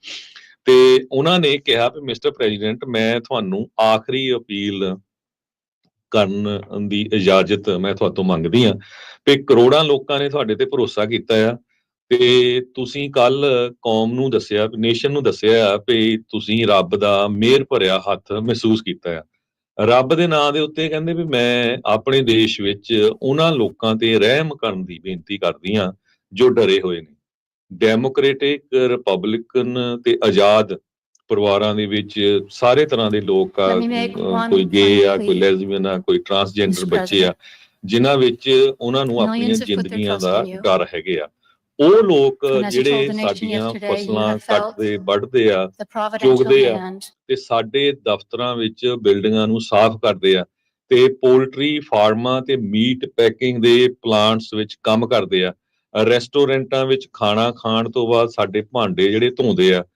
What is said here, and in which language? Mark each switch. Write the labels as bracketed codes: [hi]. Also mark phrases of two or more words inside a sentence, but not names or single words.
[pa] ਤੇ ਉਹਨਾਂ ਨੇ ਕਿਹਾ ਵੀ [en] Mister President, [pa] ਮੈਂ ਤੁਹਾਨੂੰ ਆਖਰੀ ਅਪੀਲ ਕਰਨ ਦੀ ਇਜਾਜ਼ਤ ਮੈਂ ਤੁਹਾਤੋਂ ਮੰਗਦੀ ਹਾਂ ਵੀ ਕਰੋੜਾਂ ਲੋਕਾਂ ਨੇ ਤੁਹਾਡੇ ਤੇ ਭਰੋਸਾ ਕੀਤਾ ਆ ਤੇ ਤੁਸੀਂ ਕੱਲ ਕੌਮ ਨੂੰ ਦੱਸਿਆ, ਨੇਸ਼ਨ ਨੂੰ ਦੱਸਿਆ ਵੀ ਤੁਸੀਂ ਰੱਬ ਦਾ ਮਿਹਰ ਭਰਿਆ ਹੱਥ ਮਹਿਸੂਸ ਕੀਤਾ ਆ। ਰੱਬ ਦੇ ਨਾਂ ਦੇ ਉੱਤੇ ਕਹਿੰਦੇ ਵੀ ਮੈਂ ਆਪਣੇ ਦੇਸ਼ ਵਿੱਚ ਉਹਨਾਂ ਲੋਕਾਂ ਤੇ ਰਹਿਮ ਕਰਨ ਦੀ ਬੇਨਤੀ ਕਰਦੀ ਹਾਂ ਜੋ ਡਰੇ ਹੋਏ ਨੇ। ਡੈਮੋਕ੍ਰੇਟਿਕ, ਰਿਪਬਲਿਕਨ ਤੇ ਆਜ਼ਾਦ ਪਰਿਵਾਰਾਂ ਦੇ ਵਿੱਚ ਸਾਰੇ ਤਰ੍ਹਾਂ ਦੇ ਲੋਕ ਆ, [en] Let me make [pa] ਕੋਈ [en] one [pa] ਗੇ [en] point, [pa] ਆ, ਕੋਈ [en] please, [pa] ਲੈਸਬੀਅਨ ਆ, ਕੋਈ ਟਰਾਂਸਜੈਂਡਰ [en] Mr. [pa] ਬੱਚੇ ਆ, [en] President. [pa] ਜਿਨ੍ਹਾਂ ਵਿੱਚ ਉਹਨਾਂ ਨੂੰ ਆਪਣੀਆਂ [en] Millions have put their [pa] ਜ਼ਿੰਦਗੀਆਂ [en] trust [pa] ਦਾ [en] in you. [pa] ਡਰ ਹੈਗੇ ਆ। ਉਹ ਲੋਕ [en] And as you [pa] ਜਿਹੜੇ [en] told the nation [pa] ਸਾਡੀਆਂ [en] yesterday, you [pa] ਫਸਲਾਂ [en] have felt [pa] ਕੱਟਦੇ, ਵੱਢਦੇ ਆ, [en] the providential [pa] ਚੁਗਦੇ ਆ [en] hand. [pa] ਤੇ ਸਾਡੇ ਦਫ਼ਤਰਾਂ ਵਿੱਚ ਬਿਲਡਿੰਗਾਂ ਨੂੰ ਸਾਫ਼ ਕਰਦੇ ਆ ਤੇ [en] poultry farms [pa] ਤੇ [en] meat packing [pa] ਦੇ ਪਲਾਂਟਸ ਵਿੱਚ ਕੰਮ ਕਰਦੇ ਆ। ਰੈਸਟੋਰੈਂਟਾਂ ਵਿੱਚ ਖਾਣਾ ਖਾਣ ਤੋਂ ਬਾਅਦ ਸਾਡੇ ਭਾਂਡੇ ਜਿਹੜੇ ਧੋਂਦੇ ਆ।